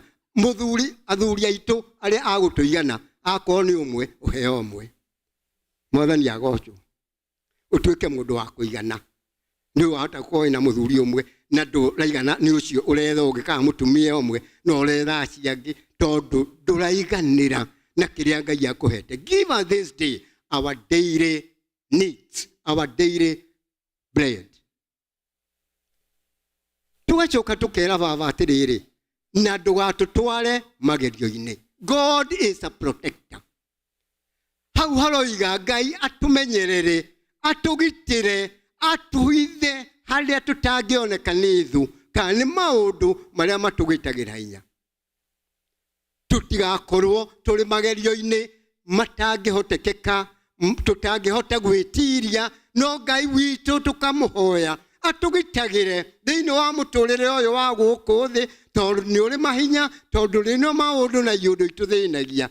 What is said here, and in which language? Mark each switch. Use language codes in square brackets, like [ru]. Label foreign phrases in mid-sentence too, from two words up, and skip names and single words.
[ki] Muthuri athuri aitu aria agutuigana akorwo ni umwe uheo umwe. Mwathani agocwo. Utuike mundu wa kuigana. Ni wahota kuoya na muthuri umwe na nduraigana ni ucio uretha ungika mutumia umwe no uretha aciangi tondu nduraiganira na kiria Ngai akuhete. [en] Give us this day our daily needs, our daily bread. [ki] Tugacoka tukera baba atiriri na ndugatutware magerio-ini. [en] God is a protector. [ki] Hau haroiga Ngai atumenyerere, atugitire, atuhithe haria tutangioneka nithu kana maundu maria matugitagira hinya. Tutigakorwo turi magerio-ini matangihotekeka, tutangihota gwitiria, no Ngai witu tukamuhoya atugitagire thiini wa muturire uyu wa guku thi tondu ni uri mahinya, tondu rino maundu na yundu ituthinagia.